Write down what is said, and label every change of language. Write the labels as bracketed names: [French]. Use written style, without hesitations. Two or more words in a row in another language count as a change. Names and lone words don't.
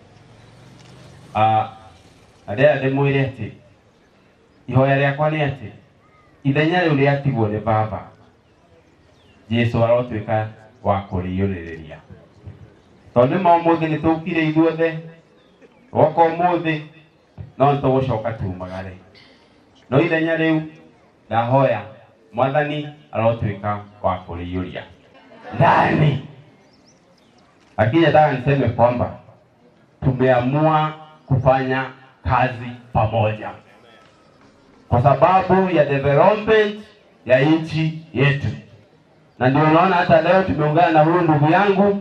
[Kikuyu] Ndĩrenda ndĩmwĩre atĩ ihoya rĩakwa nĩ atĩ ithenya rĩu rĩatigwo nĩ baba, Jesũ arotuĩka wa kũrĩiyũrĩrĩria. Tondũ nĩma ũmũthĩ nĩ tũkire ithuothe, woka ũmũthĩ no nĩtũgũcoka tumagare. No ithenya rĩu ndahoya Mwathani arotuĩka wa kũrĩiyũria ndani. [Swahili] Lakini nataka niseme kwamba tumeamua kufanya kazi pamoja kwa sababu ya development ya nchi yetu. Na ndio unaona hata leo tumeungana na huyu ndugu yangu.